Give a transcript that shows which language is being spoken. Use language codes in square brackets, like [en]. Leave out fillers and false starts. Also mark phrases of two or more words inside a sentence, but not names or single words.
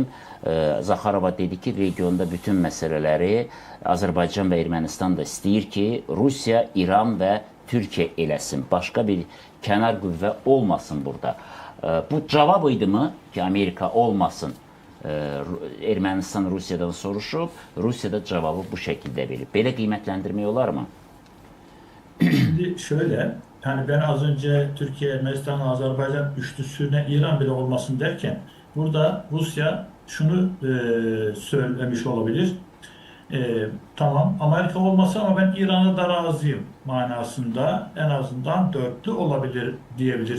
[az] Zaxarova dedi ki, regionda bütün məsələləri Azərbaycan və Ermənistan da istəyir ki, Rusiya, İran və Türkiyə eləsin. Başqa bir kənar qüvvə olmasın burada. Bu cavab idi mi ki, Amerika olmasın? Ermənistan Rusiyadan soruşub, Rusiya da cavabı bu şəkildə verib. Belə qiymətləndirmək olar mı? [tr] Şimdi şöyle, yani ben az önce Türkiye, Ermenistan, Azerbaycan üçlüsüne İran bile olmasın derken burada Rusya şunu söylemiş olabilir. Tamam Amerika olmasa ama ben İran'a da razıyım manasında en azından dörtlü olabilir diyebilir.